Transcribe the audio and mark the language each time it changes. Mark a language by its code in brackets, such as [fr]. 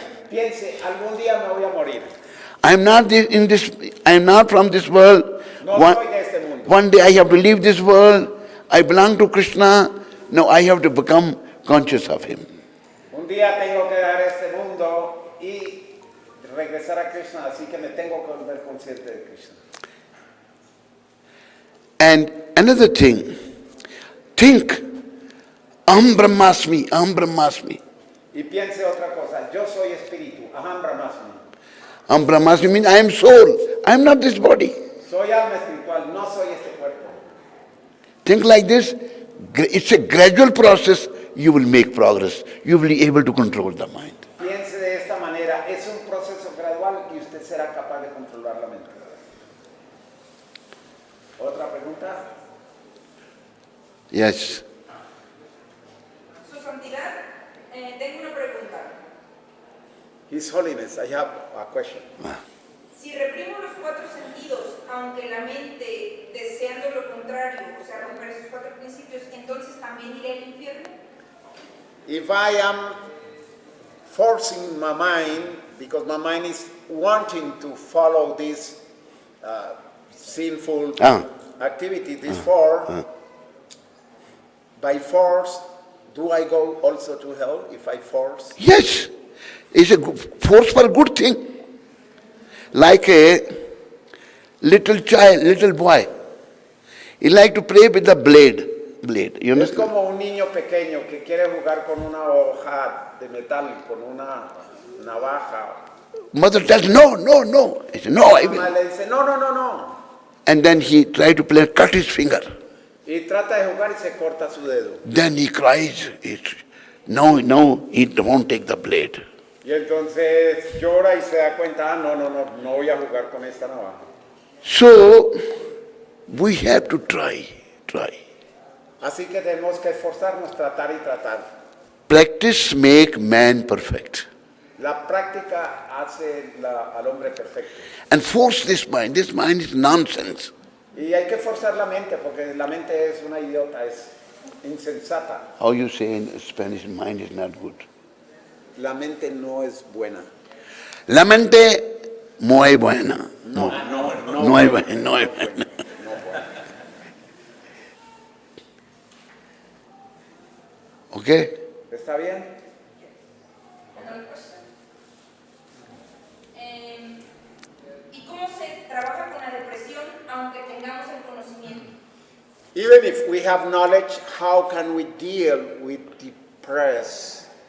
[es] Piense, algún día me voy a morir. [en] I am not from this world. [es] No soy de este mundo. [en] One day I have to leave this world. I belong to Krishna. No, I have to become conscious of him. [es] Un día tengo que dejar este mundo y regresar a Krishna, así que me tengo que volver consciente de Krishna. [en] And another thing, think, Aham Brahmasmi. [es] Y piense otra cosa, yo soy espíritu, Aham Brahmasmi. [en] Aham Brahmasmi means I am soul, I am not this body. [es] Soy alma espiritual, no soy este cuerpo. [en] Think like this, it's a gradual process, you will make progress. You will be able to control the mind. [es] Piense de esta manera, es un proceso gradual y usted será capaz de controlar la mente. ¿Otra pregunta? [en] Yes. [es] Su Santidad, tengo una pregunta. [en] His Holiness, I have a question. [es] Si reprimo los cuatro sentidos, aunque la mente deseando lo contrario, o sea, romper esos cuatro principios, entonces también iré al infierno. [en] If I am forcing my mind, because my mind is wanting to follow this sinful activity, this by force, do I go also to hell if I force? Yes, it's a force for a good thing. Like a little child, little boy, he like to play with the blade. You [es] Es [en] understand? [es] como un niño pequeño que quiere jugar con una hoja de metal, con una navaja. [en] Mother tells, no. He said, no, I [es] Mamá [en] will. [es] le dice, no. [en] And then he tried to play, cut his finger. [es] Y trata de jugar y se corta su dedo. [en] Then he cries, no, he won't take the blade. [es] Y entonces llora y se da cuenta, no voy a jugar con esta navaja. [en] So, we have to try. [es] Así que tenemos que esforzarnos, tratar. [en] Practice make man perfect. [es] La práctica hace al hombre perfecto. [en] And force this mind is nonsense. [es] Y hay que forzar la mente, porque la mente es una idiota, es insensata. [en] How you say in Spanish, mind is not good. [es] La mente no es buena. La mente muy buena. No No es buena, no es buena. [en] Okay? [es] ¿Está bien? [en] Another question. [es] ¿Y cómo se trabaja con la depresión aunque tengamos el conocimiento? [en] Even if we have knowledge, how can we deal with depression?